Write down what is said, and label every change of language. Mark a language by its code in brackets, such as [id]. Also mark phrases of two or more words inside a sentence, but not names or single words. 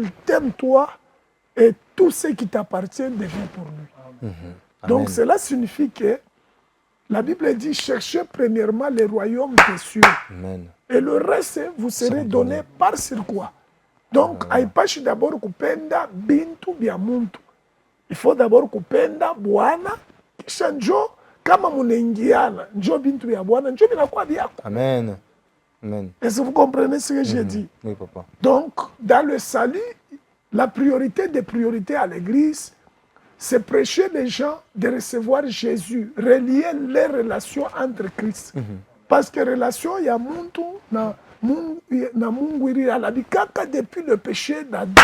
[fr] s'il t'aime toi, et tout ce qui t'appartient devient pour lui. Donc, Amen. cela signifie que la Bible dit cherchez premièrement les royaumes des cieux. Amen. Et le reste, vous serez donné par sur quoi? [sw] Donc, haipashi d'abord kupenda bintu bya muntu. [fr] Il faut d'abord [sw] kupenda bwana, kisha njo kama munaingiana, njo bintu bya bwana, njo binakuwa byako. [fr] Amen. Amen. Est-ce que vous comprenez ce que j'ai dit? Oui, papa. Donc, dans le salut, la priorité des priorités à l'église, c'est prêcher les gens de recevoir Jésus, relier les relations entre Christ. Parce que relation, il y a [sw] muntu na Mungu ilibikaka [fr] depuis le péché d'Adam.